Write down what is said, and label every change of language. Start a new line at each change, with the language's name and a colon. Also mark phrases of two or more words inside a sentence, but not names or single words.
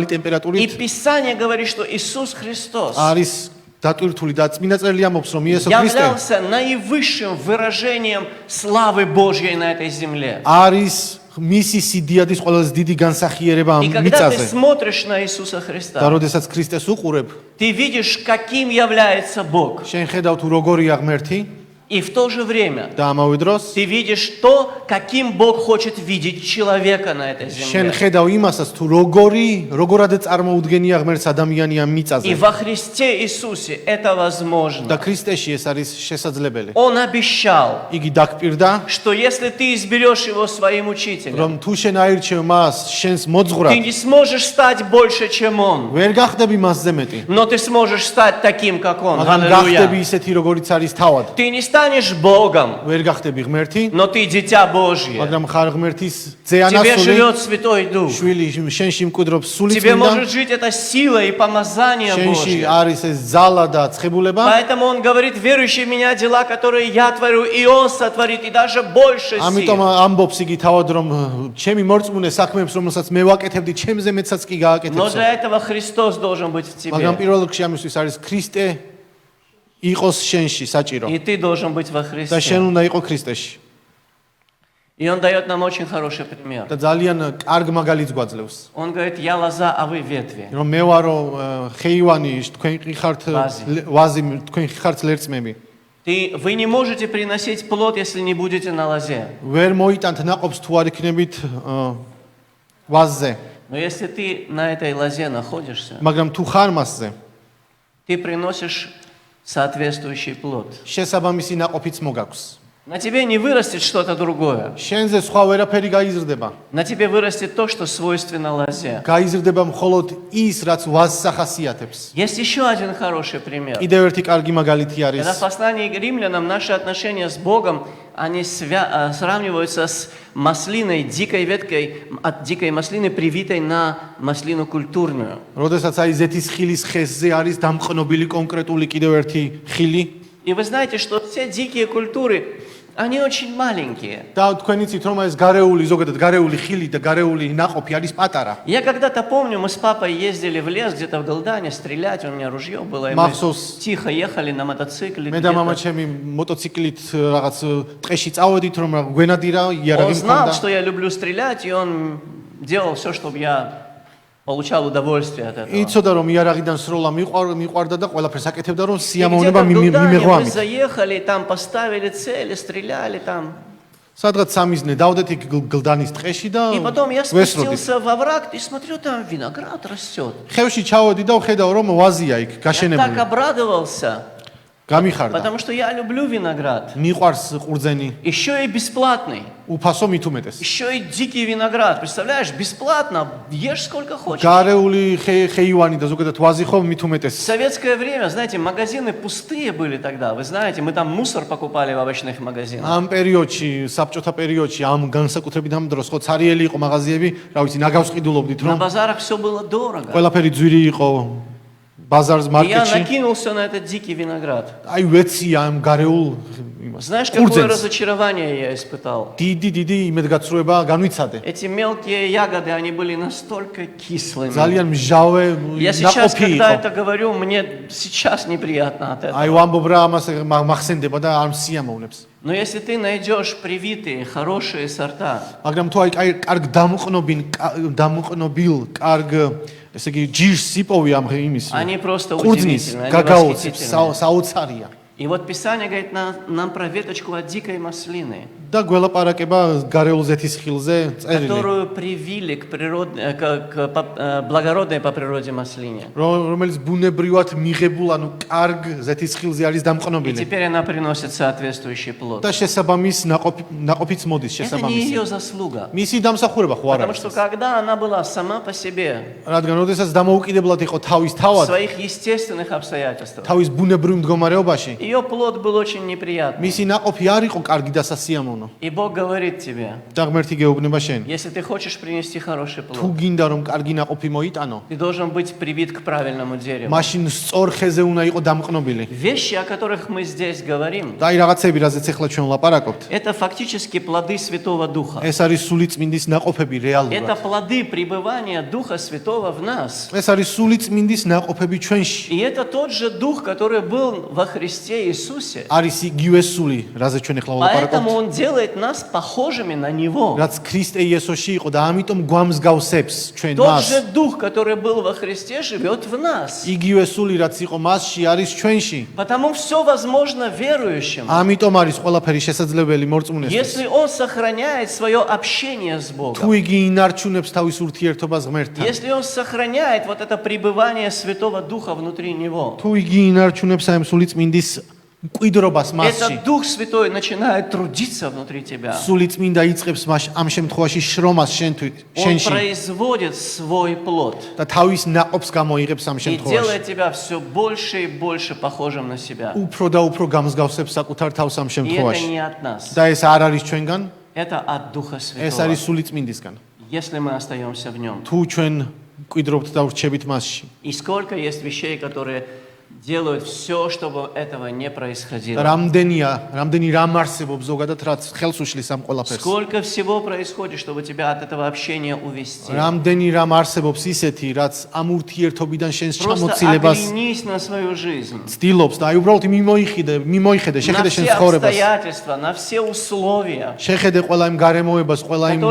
Russian: И
Georgian: ტემპერატურით
Russian: Писание говорит, что Иисус Христос
Georgian: არის დატვირთული და წმინდა წერილი ამბობს, რომ იესო ქრისტე
Russian: являлся наивысшим выражением славы Божьей на этой земле.
Georgian: არის მისი სიდიადის ყველაზე დიდი განსახიერება ამ
Russian: И когда ты
Georgian: მიწაზე.
Russian: смотришь на Иисуса
Georgian: და
Russian: Христа,
Georgian: როდესაც ქრისტეს უყურებ,
Russian: ты видишь, каким является Бог.
Georgian: შენ ხედავ თუ როგორია ღმერთი
Russian: И в то же время
Georgian: და ამავე დროს
Russian: ты видишь то, каким Бог хочет видеть человека на этой
Georgian: შენ
Russian: земле.
Georgian: ხედავ იმასაც თუ როგორად წარმოუდგენია ღმერთს ადამიანი ამ
Russian: И
Georgian: მიწაზე.
Russian: во Христе Иисусе это
Georgian: და
Russian: возможно.
Georgian: ქრისტეში ეს არის შესაძლებელი.
Russian: Он обещал,
Georgian: იგი დაგპირდა,
Russian: что если ты изберешь его своим учителем,
Georgian: რომ თუ შენ აირჩევ მას შენს
Russian: ты
Georgian: მოძღვრად,
Russian: не сможешь стать больше, чем он,
Georgian: ვერ გახდები მასზე მეტი.
Russian: но ты сможешь стать таким, как он.
Georgian: მაგრამ გახდები
Russian: Аллилуйя.
Georgian: ისეთი როგორიც არის თავად.
Russian: Ты не станешь Богом,
Georgian: ვერ გახდები ღმერთი,
Russian: но ты дитя Божье.
Georgian: მაგრამ ხარ ღმერთის
Russian: В тебе ძეანასული живет Святой Дух.
Georgian: შვილი, შენში მკვიდრობს სული
Russian: В тебе
Georgian: წმინდა,
Russian: может жить эта сила и помазание
Georgian: შენში
Russian: Божье.
Georgian: არის ეს ძალა და ცხებულება.
Russian: Поэтому он говорит, верующий в меня дела, которые я творю, и он сотворит, и даже больше
Georgian: ამიტომ
Russian: сил.
Georgian: ამბობს იგი თავად რომ ჩემი მორწმუნე საქმეებს რომელსაც მე ვაკეთებდი, ჩემზე მეცაც კი
Russian: Но
Georgian: გააკეთებსო.
Russian: для этого Христос должен быть в
Georgian: მაგრამ
Russian: тебе.
Georgian: პირველ რიგში ამისთვის არის ქრისტე იყოს შენში საჭირო
Russian: И ты должен быть во
Georgian: და
Russian: Христе.
Georgian: შენ უნდა იყო ქრისტეში.
Russian: И он дает нам очень хороший пример.
Georgian: და ძალიან კარგ მაგალითს გვაძლევს.
Russian: Он говорит, я лоза, а вы ветви.
Georgian: რომ მე ვარო ხეივანი, თქვენ კი ხართ ვაზი, თქვენ კი ხართ ლერწმები.
Russian: Вы не можете приносить плод, если не будете на лозе.
Georgian: ვერ მოიტანთ ნაყოფს თუ არ იქნებით ვაზზე.
Russian: Но если ты на этой лозе находишься,
Georgian: მაგრამ თუ ხარ მასზე,
Russian: ты приносишь соответствующий плод.
Georgian: შესაბამისი ნაყოფიც მოგაქვს.
Russian: На тебе не вырастет что-то другое.
Georgian: შენზე სხვა ვერაფერი გაიზრდება.
Russian: На тебе вырастет то, что свойственно лозе.
Georgian: გაიზრდება მხოლოდ ის, რაც ვაზს ახასიათებს.
Russian: Есть еще один хороший пример.
Georgian: კიდევ ერთი კარგი მაგალითი არის.
Russian: Когда в послании к римлянам наши отношения с Богом, они сравниваются с маслиной, дикой веткой, от дикой маслины, привитой на маслину культурную.
Georgian: როდესაც აი ზეთის ხილის ხესზე არის დამყნობილი კონკრეტული კიდევ ერთი ხილი.
Russian: И вы знаете, что все дикие культуры, они очень маленькие.
Georgian: და თქვენ იცით რომ ეს გარეული, зогадად გარეული ხილი და გარეული ნაყოფი არის პატარა.
Russian: Я когда-то помню, мы с папой ездили в лес, где-то в Голдане, стрелять, у меня ружье было, и мы Махсус. тихо ехали на мотоцикле.
Georgian: მე და მამა
Russian: где-то.
Georgian: ჩემი მოტოციკლით რაღაც ტყეში წავედით რომ გვენადირა
Russian: Он
Georgian: იარაღი
Russian: знал,
Georgian: მქონდა.
Russian: что я люблю стрелять, и он делал все, чтобы я получал удовольствие от этого.
Georgian: იცოდა რომ იარაღიდან სროლა მიყვარდა და ყველაფერს აკეთებდა რომ
Russian: И
Georgian: სიამოვნება
Russian: где-то в Голдане
Georgian: მიმეღო
Russian: мы
Georgian: ამით.
Russian: заехали, там поставили цели, стреляли там.
Georgian: სადღაც სამიზნე დავდეთ იქ გლდანის ტყეში და
Russian: И потом я
Georgian: ვესროდით.
Russian: спустился во враг и смотрю, там виноград растет.
Georgian: ხევში ჩავედი და ვხედავ რომ ვაზია იქ
Russian: Я так
Georgian: გაშენებული.
Russian: обрадовался,
Georgian: გამიხარდა.
Russian: потому что я люблю виноград.
Georgian: მიყვარს ყურძენი,
Russian: Еще и бесплатный.
Georgian: უფასო მით უმეტეს.
Russian: Еще и дикий виноград. Представляешь, бесплатно. Ешь сколько хочешь.
Georgian: გარეული ხეივანი და ზოგადად ვაზი ხო მით
Russian: В
Georgian: უმეტეს.
Russian: советское время, знаете, магазины пустые были тогда. Вы знаете, мы там мусор покупали в овощных магазинах.
Georgian: ამ პერიოდში, საბჭოთა პერიოდში, ამ განსაკუთრებით ამ დროს ხო цариელი იყო მაღაზიები, რა ვიცი, ნაგავს ყიდულობდით
Russian: На
Georgian: რომ
Russian: базарах все было дорого.
Georgian: ყველაფერი ძვირი იყო ბაზარს
Russian: И я
Georgian: მარკეტში.
Russian: накинулся на этот дикий виноград.
Georgian: აი ვეცია ამ გარეულ იმას.
Russian: Знаешь, какое
Georgian: ყურძენს.
Russian: разочарование я испытал?
Georgian: დიდი იმედგაცრუება განვიცადე.
Russian: Эти мелкие ягоды, они были настолько кислыми.
Georgian: ძალიან მჟავე
Russian: Я сейчас,
Georgian: ნაყოფი
Russian: когда
Georgian: იყო.
Russian: это говорю, мне сейчас неприятно от этого.
Georgian: აი ვამბობ რა ამას მახსენდება და არ სიამოვნებს.
Russian: Но если ты найдешь привитые, хорошие сорта,
Georgian: მაგრამ თუ აი კარგ დამყნობილ, კარგ ესე იგი ჯირს იპოვი ამ იმის.
Russian: они просто
Georgian: ყურძნის
Russian: удивительные, они
Georgian: გაგაოცებს
Russian: восхитительные.
Georgian: საოცარია.
Russian: И вот Писание говорит нам про веточку от дикой маслины,
Georgian: და გველაპარაკება გარეულ ზეთის ხილზე წერილი.
Russian: которую привили к благородной по природе маслине.
Georgian: რომელიც ბუნებრივად მიღებულ, ანუ კარგ ზეთის ხილზე არის
Russian: И
Georgian: დამყნობილი.
Russian: теперь она приносит соответствующий плод.
Georgian: და შესაბამის ნაყოფიც მოდის
Russian: Это не
Georgian: შესაბამისი.
Russian: ее заслуга.
Georgian: მისი დამსახურება ხო არ
Russian: Потому
Georgian: არის.
Russian: что когда она была сама по себе,
Georgian: რადგან როდესაც დამოუკიდებლად იყო თავის
Russian: в
Georgian: თავად,
Russian: своих естественных обстоятельствах,
Georgian: თავის бунებრივ მდგომარეობაში,
Russian: ее плод был очень неприятный.
Georgian: მისი ნაყოფი არ იყო კარგი და სასიამოვნო.
Russian: И Бог говорит тебе,
Georgian: და ღმერთი გეუბნება შენ.
Russian: если ты хочешь принести хороший
Georgian: თუ
Russian: плод,
Georgian: გინდა რომ კარგი ნაყოფი მოიტანო,
Russian: ты должен быть привит к правильному дереву.
Georgian: მაშინ სწორ ხეზე უნდა იყო დამყნობილი.
Russian: Вещи, о которых мы здесь говорим,
Georgian: და აი რაღაცები, რაზეც ახლა ჩვენ ლაპარაკობთ,
Russian: это фактически плоды Святого Духа.
Georgian: ეს არის სულიწმინდის ნაყოფები
Russian: Это
Georgian: რეალურად.
Russian: плоды пребывания Духа Святого в нас.
Georgian: ეს არის სულიწმინდის ნაყოფები ჩვენში.
Russian: И это тот же Дух, который был во Христе Иисусе.
Georgian: არის იგივე სული, რაზე ჩვენ ახლა
Russian: Поэтому
Georgian: ლაპარაკობთ.
Russian: Он делает нас похожими на Него.
Georgian: რაც ქრისტე იესოში იყო და ამიტომ გვამსგავსებს ჩვენ
Russian: Тот
Georgian: მას.
Russian: же Дух, который был во Христе, живет в нас.
Georgian: იგივე სული, რაც იყო მასში, არის ჩვენში.
Russian: Потому все возможно верующим.
Georgian: ამიტომ არის ყველაფერი შესაძლებელი მორწმუნესთვის.
Russian: Если он сохраняет свое общение с
Georgian: თუ
Russian: Богом,
Georgian: იგი ინარჩუნებს თავის ურთიერთობას ღმერთთან,
Russian: если он сохраняет вот это пребывание Святого Духа внутри него,
Georgian: თუ იგი ინარჩუნებს ამ სულიწმინდის მკვიდრობას მასში,
Russian: этот Дух Святой начинает трудиться внутри тебя.
Georgian: სულიწმინდა იწყებს მას ამ შემთხვევაში შრომას
Russian: Он
Georgian: შენში
Russian: производит свой плод
Georgian: და თავის ნაყოფს გამოიღებს ამ
Russian: и
Georgian: შემთხვევაში.
Russian: делает тебя все больше и больше похожим на себя.
Georgian: უფრო და უფრო გამსგავსებს საკუთარ თავს ამ
Russian: И это
Georgian: შემთხვევაში.
Russian: не от нас,
Georgian: და ეს არ არის ჩვენგან,
Russian: это от Духа
Georgian: ეს
Russian: Святого,
Georgian: არის სულიწმინდისგან.
Russian: если мы остаемся в нем.
Georgian: თუ ჩვენ მკვიდრობთ და ვრჩებით მასში.
Russian: И сколько есть вещей, которые делают все, чтобы этого не
Georgian: და
Russian: происходило.
Georgian: რამდენი რამ არსებობს ზოგადად რაც ხელს უშლის ამ ყველაფერს.
Russian: Сколько всего происходит, чтобы тебя от этого общения увести.
Georgian: რამდენი რამ არსებობს ისეთი, რაც ამ ურთიერთობიდან შენს
Russian: Просто
Georgian: ჩამოცილებას
Russian: оглянись на свою жизнь,
Georgian: ცდილობს და აი უბრალოდ
Russian: на
Georgian: მიმოიხედე, შეხედე შენ
Russian: все
Georgian: ცხოვრებას.
Russian: обстоятельства, на все условия,
Georgian: შეხედე ყველა იმ გარემოებას, ყველა იმ